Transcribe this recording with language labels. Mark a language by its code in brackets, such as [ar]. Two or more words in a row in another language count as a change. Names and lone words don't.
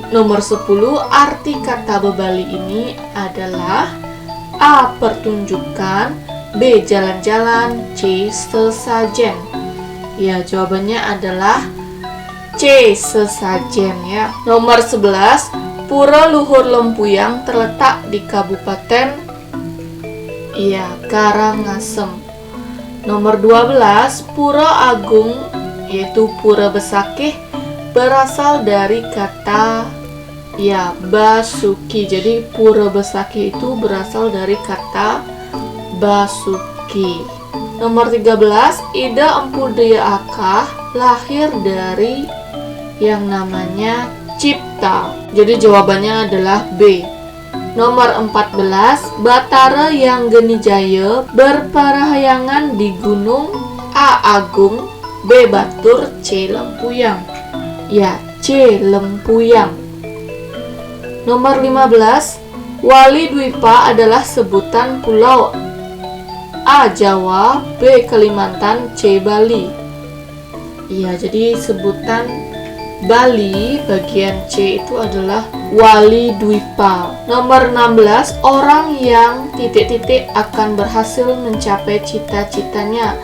[id] Nomor 10, arti kata Bebali ini adalah A. Pertunjukan, B. Jalan-jalan, C. Sesajen. Ya, jawabannya adalah C. Sesajen, ya. Nomor 11, Pura Luhur Lempuyang terletak di Kabupaten, ya, Karangasem. Nomor 12, Pura Agung, yaitu Pura Besakih, berasal dari kata, ya, Basuki. Jadi Pura Besakih itu berasal dari kata Basuki. Nomor 13, Ida Empu Dea Akah lahir dari, yang namanya cipta. Jadi jawabannya adalah B. Nomor 14, Batara yang geni jaya berparahyangan di gunung A. Agung, B. Batur, C. Lempuyang. Ya, C. Lempuyang. Nomor 15, Wali Dwipa adalah sebutan pulau A. Jawa, B. Kalimantan, C. Bali. Iya, jadi sebutan Bali bagian C itu adalah Wali Dwipa. Nomor 16, orang yang titik-titik akan berhasil mencapai cita-citanya.